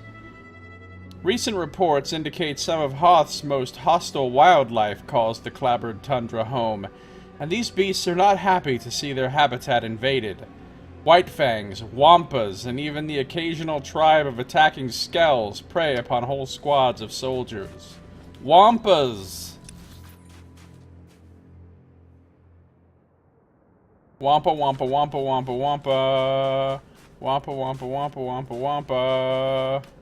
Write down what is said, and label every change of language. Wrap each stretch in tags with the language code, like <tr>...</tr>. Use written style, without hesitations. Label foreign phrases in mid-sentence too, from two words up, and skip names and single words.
<en>Recent reports indicate some of Hoth's most hostile wildlife calls the Clavern Tundra home, and these beasts are not happy to see their habitat invaded. Whitefangs, Wampas, and even the occasional tribe of attacking Skells prey upon whole squads of soldiers. Wampas! Wampa, wampa, wampa, wampa, wampa. Wampa, wampa, wampa, wampa, wampa.</en>